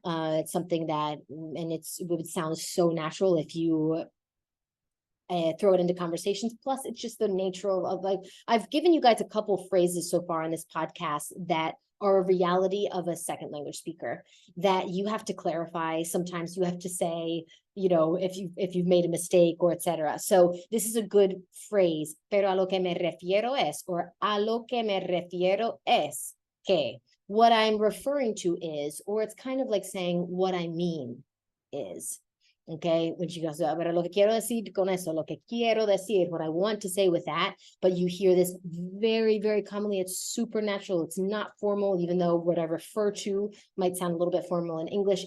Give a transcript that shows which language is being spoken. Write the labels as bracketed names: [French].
[English] It's something that, and it would sound so natural if you throw it into conversations. Plus, it's just the nature of like, I've given you guys a couple phrases so far on this podcast that are a reality of a second language speaker that you have to clarify. Sometimes you have to say, you know, if you've made a mistake or etc. So this is a good phrase. [Spanish] Pero a lo que me refiero es, or a lo que me refiero es que. [English] What I'm referring to is, or it's kind of like saying what I mean is. Okay, when she goes, [Spanish] pero lo que quiero decir [English] con eso, lo que quiero decir, what I want to say with that, but you hear this very, very commonly. It's supernatural. It's not formal, even though what I refer to might sound a little bit formal in English.